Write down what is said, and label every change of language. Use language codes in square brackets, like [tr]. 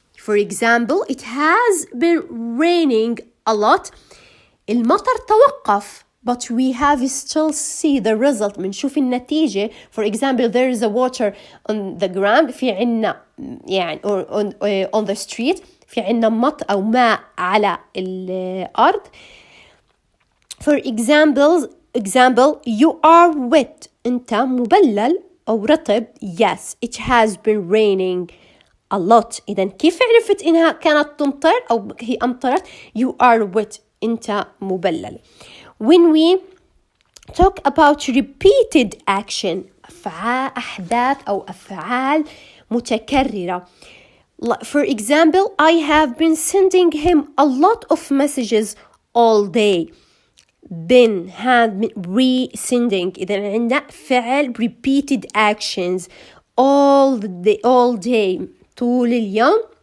[en] For example, it has been raining a lot. [ar] المطر توقف, [en] but we have still see the result. [ar] بنشوف النتيجة. [en] For example, there is a water on the ground. [ar] في عنا يعني [en] on the street. [ar] في عنا مطر أو ماء على الأرض. [en] For example, you are wet. [ar] أنت مبلل أو رطب. [en] Yes, it has been raining a lot. [ar] إذن كيف عرفت إنها كانت تمطر أو هي أمطرت؟ [en] You are wet. [ar] أنت مبلل. [en] When we talk about repeated action, [ar] أحداث أو أفعال متكررة. [en] For example, I have been sending him a lot of messages all day. Been had been resending. [ar] إذا عندنا فعل [en] repeated actions all day [ar] طول اليوم.